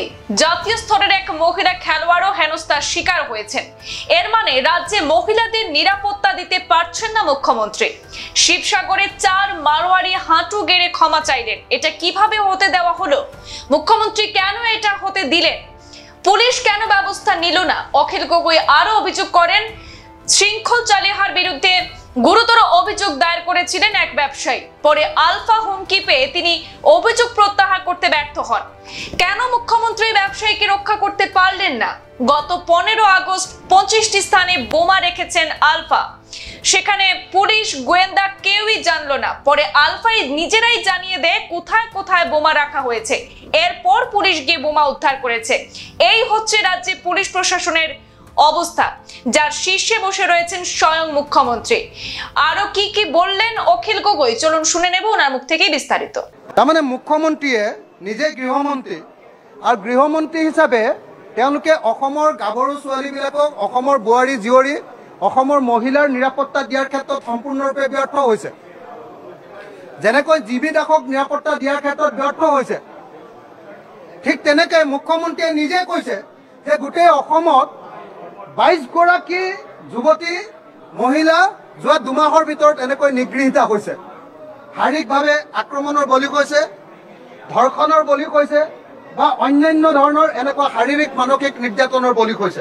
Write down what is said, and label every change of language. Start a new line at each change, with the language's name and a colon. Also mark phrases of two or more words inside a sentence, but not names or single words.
Bangla: জাতীয় স্তরের এক মহিলা খেলোয়াড়ও হেনস্থার শিকার হয়েছেন। এর মানে রাজ্যে মহিলাদের নিরাপত্তা দিতে পারছেন না মুখ্যমন্ত্রী। শিবসাগরে 4 মারোয়ারি হাঁটু গেড়ে ক্ষমা চাইলেন, এটা কিভাবে হতে দেওয়া হলো? মুখ্যমন্ত্রী কেন এটা হতে দিলেন? পুলিশ কেন ব্যবস্থা নিল না? অখিল গগৈ আরো অভিযোগ করেন, শৃঙ্খল চালিহার বিরুদ্ধে গুরুতর অভিযোগ দায়ের করেছিলেন এক ব্যবসায়ী, পরে আলফা হুমকি পেয়ে তিনি অভিযোগ প্রত্যাহার করতে ব্যর্থ হন। কেন মুখ্যমন্ত্রী ব্যবসায়ীকে রক্ষা করতে পারলেন না? গত 15 আগস্ট 25টি স্থানে বোমা রেখেছেন আলফা, সেখানে পুলিশ গোয়েন্দা কেউই জানলো না। পরে আলফাই নিজেরাই জানিয়ে দেয় কোথায় কোথায় বোমা রাখা হয়েছে, এরপর পুলিশ গিয়ে বোমা উদ্ধার করেছে। এই হচ্ছে রাজ্যে পুলিশ প্রশাসনের অবস্থা, যার শীর্ষে বসে রয়েছেন স্বয়ং মুখ্যমন্ত্রী। আরো কি কি বললেন অখিল গগৈ, চলুন শুনে নেব ওনার মুখ থেকে বিস্তারিত।
Assamese: তার মানে মুখ্যমন্ত্রীয়ে নিজে গৃহমন্ত্রী আর গৃহমন্ত্রী হিসাবে তেওঁলোকে অসমৰ গাভৰু ছোৱালীবিলাকক, অসমৰ বোৱাৰী জীয়ৰী, অসমৰ মহিলাৰ নিৰাপত্তা দিয়াৰ ক্ষেত্ৰত সম্পূৰ্ণৰূপে ব্যৰ্থ হৈছে। যেনেকৈ জিবি দাসক নিৰাপত্তা দিয়াৰ ক্ষেত্ৰত ব্যৰ্থ হৈছে, ঠিক তেনেকৈ মুখ্যমন্ত্ৰীয়ে নিজে কৈছে যে গোটেই অসমত 22 গৰাকী যুৱতী মহিলা যোৱা 2 মাহৰ ভিতৰত এনেকৈ নিগৃহীত হৈছে, শাৰীৰিকভাৱে আক্ৰমণৰ বলি হৈছে, ধৰ্ষণৰ বলি হৈছে বা অন্যান্য ধৰণৰ এনেকুৱা শাৰীৰিক মানসিক নিৰ্যাতনৰ বলি হৈছে।